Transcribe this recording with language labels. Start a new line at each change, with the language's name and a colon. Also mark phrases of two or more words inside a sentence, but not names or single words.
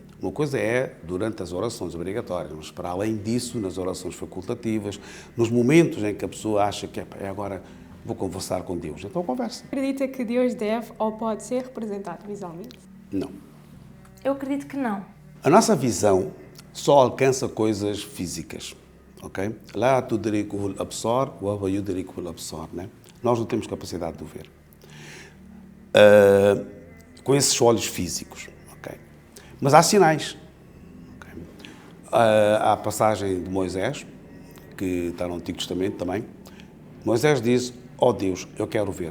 Portuguese: Uma coisa é durante as orações obrigatórias, mas para além disso, nas orações facultativas, nos momentos em que a pessoa acha que agora vou conversar com Deus, então conversa. Acredita que Deus deve ou pode ser representado visualmente? Não. Eu acredito que não. A nossa visão só alcança coisas físicas, ok?
Arabic: لا تدركه الأبصار وهو يدركه الأبصار,
Portuguese: né? Nós não temos capacidade de o ver. Com esses olhos físicos, ok? Mas há sinais. Okay? Há a passagem de Moisés, que está no Antigo Testamento também. Moisés diz: ó Deus, eu quero ver-te.